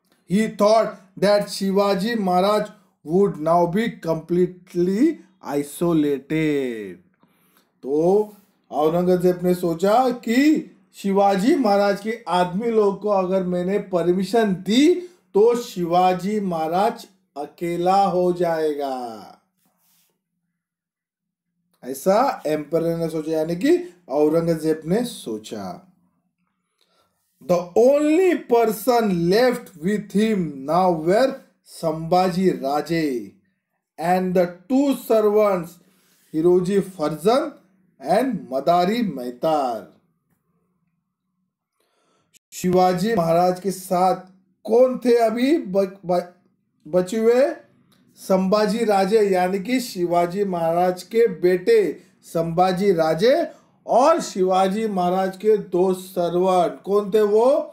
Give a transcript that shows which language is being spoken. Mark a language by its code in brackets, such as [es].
[en] He thought that Shivaji Maharaj would now be completely isolated. [hi] तो औरंगजेब ने सोचा कि शिवाजी महाराज के आदमी लोग को अगर मैंने परमिशन दी तो शिवाजी महाराज अकेला हो जाएगा, ऐसा एम्परर ने सोचा, यानी कि औरंगजेब ने सोचा। [en] The only person left with him now were Sambhaji Raje and the two servants Hiroji Farzan and Madari Mehtar. [hi] Shivaji Maharaj के साथ कौन थे अभी बचे हुए? संभाजी राजे, यानी कि शिवाजी महाराज के बेटे संभाजी राजे और शिवाजी महाराज के दो सर्वंट। कौन थे वो?